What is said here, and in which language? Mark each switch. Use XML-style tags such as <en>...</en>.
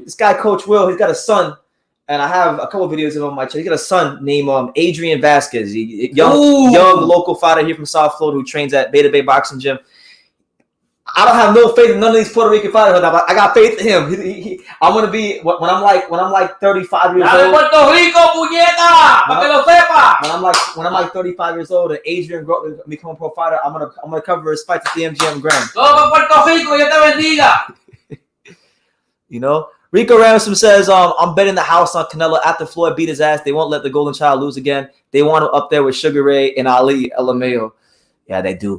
<en>This guy, Coach Will, he's got a son, and I have a couple videos of him on my channel. He's got a son named Adrian Vasquez, young local fighter here from South Florida who trains at Beta Bay Boxing Gym. I don't have no faith in none of these Puerto Rican fighters. I got faith in him. I'm gonna be when I'm like 35 years old.</en> <es>Puerto Rico, puñeta, para que lo sepa.</es> <en>When I'm like 35 years old and Adrian become a pro fighter, I'm gonna cover his fights at the MGM Grand.</en> <es>Todo Puerto Rico, Dios te bendiga.</es> <en>You know, Rico Ransom says, I'm betting the house on Canelo after Floyd beat his ass. They won't let the Golden Child lose again. They want him up there with Sugar Ray and Ali LMAO. Yeah, they do.</en>